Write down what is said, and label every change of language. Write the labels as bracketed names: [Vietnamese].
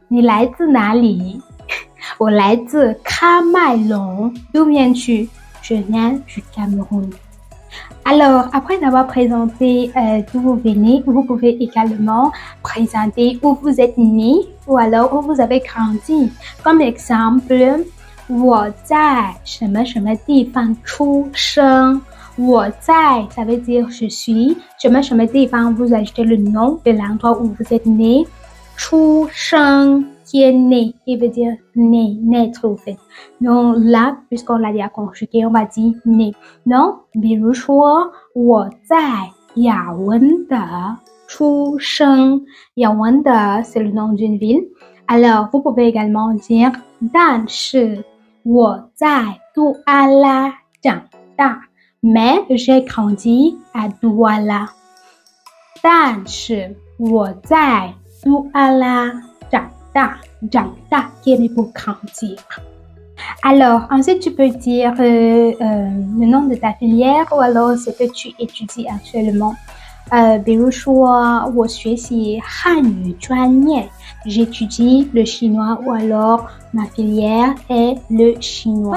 [Chinese] 你来自哪里?我来自喀麦隆. [French] D'où viens-tu? Je viens du Cameroun. Alors, après avoir présenté d'où vous venez, vous pouvez également présenter où vous êtes né ou alors où vous avez grandi. Comme exemple, [Chinese] 我在什么什么地方出生. 我在, [French] ça veut dire je suis. [Chinese] 什么什么地方, [French] vous ajoutez le nom de l'endroit où vous êtes né. [Chinese] 出生 [French] qui est né, qui veut dire né, naître au fait. Donc là, puisqu'on l'a déjà conjugué, on va dire né. Donc, [Chinese] 比如说我在雅文的出生. [French] Yaoundé, c'est le nom d'une ville. Alors, vous pouvez également dire [Chinese] 但是我在杜阿拉长大. [French] Mais j'ai grandi à Douala. [Chinese] 但是我在杜阿拉长大 [French] qui est pour grandir. Alors, ensuite, tu peux dire le nom de ta filière ou alors ce que tu étudies actuellement. [Chinese] 比如说我学习汉语专业 [French] j'étudie le chinois ou alors ma filière est le chinois.